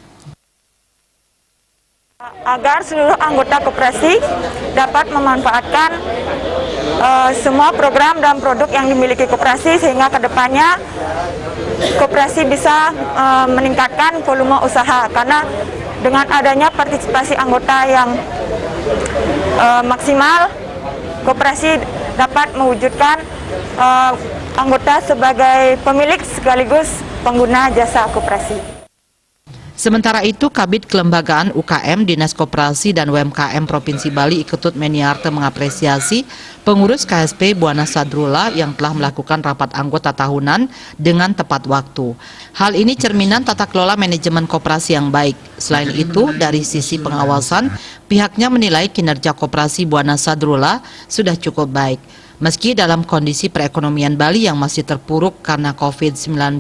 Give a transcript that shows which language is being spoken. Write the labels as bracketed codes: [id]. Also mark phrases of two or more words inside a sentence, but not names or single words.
[id] Agar seluruh anggota koperasi dapat memanfaatkan semua program dan produk yang dimiliki koperasi sehingga kedepannya koperasi bisa meningkatkan volume usaha, karena dengan adanya partisipasi anggota yang maksimal, koperasi dapat mewujudkan anggota sebagai pemilik sekaligus pengguna jasa koperasi. Sementara itu, Kabid Kelembagaan UKM Dinas Koperasi dan UMKM Provinsi Bali Iketut Meniarte mengapresiasi pengurus KSP Buana Sardula yang telah melakukan rapat anggota tahunan dengan tepat waktu. Hal ini cerminan tata kelola manajemen koperasi yang baik. Selain itu, dari sisi pengawasan, pihaknya menilai kinerja koperasi Buana Sardula sudah cukup baik, meski dalam kondisi perekonomian Bali yang masih terpuruk karena COVID-19.